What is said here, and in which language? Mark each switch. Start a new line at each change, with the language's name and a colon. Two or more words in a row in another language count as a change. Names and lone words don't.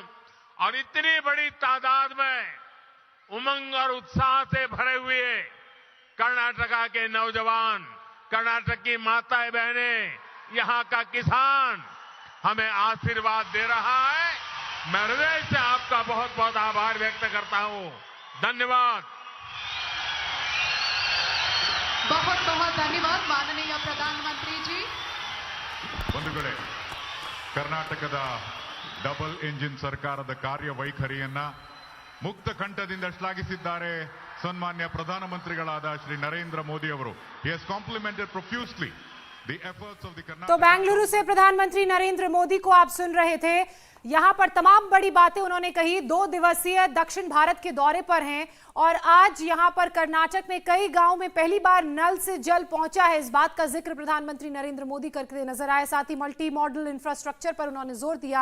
Hindi: और इतनी बड़ी तादाद में उमंग और उत्साह से भरे हुए कर्नाटका के नौजवान, कर्नाटक की माताएं बहनें, यहां का किसान हमें आशीर्वाद दे रहा है। मैं हृदय से आपका बहुत बहुत आभार व्यक्त करता हूं। धन्यवाद। बहुत बहुत धन्यवाद माननीय प्रधानमंत्री जी।
Kannada: ಬಂಧುಗಳೇ, ಕರ್ನಾಟಕದ
English: double engine
Kannada: ಸರ್ಕಾರದ ಕಾರ್ಯವೈಖರಿಯನ್ನ ಮುಕ್ತ ಕಂಠದಿಂದ ಶ್ಲಾಘಿಸಿದ್ದಾರೆ ಸನ್ಮಾನ್ಯ ಪ್ರಧಾನಮಂತ್ರಿಗಳಾದ ಶ್ರೀ ನರೇಂದ್ರ ಮೋದಿ ಅವರು.
English: He has complimented profusely the efforts of the Karnataka.
Hindi: तो बेंगलुरु से प्रधानमंत्री नरेंद्र मोदी को आप सुन रहे थे। यहां पर तमाम बड़ी बातें उन्होंने कही। 2 दिवसीय दक्षिण भारत के दौरे पर हैं और आज यहां पर कर्नाटक में कई गांव में पहली बार नल से जल पहुंचा है। इस बात का जिक्र प्रधानमंत्री नरेंद्र मोदी करते नजर आए। साथ ही
English: multi modal infrastructure
Hindi: पर उन्होंने जोर दिया।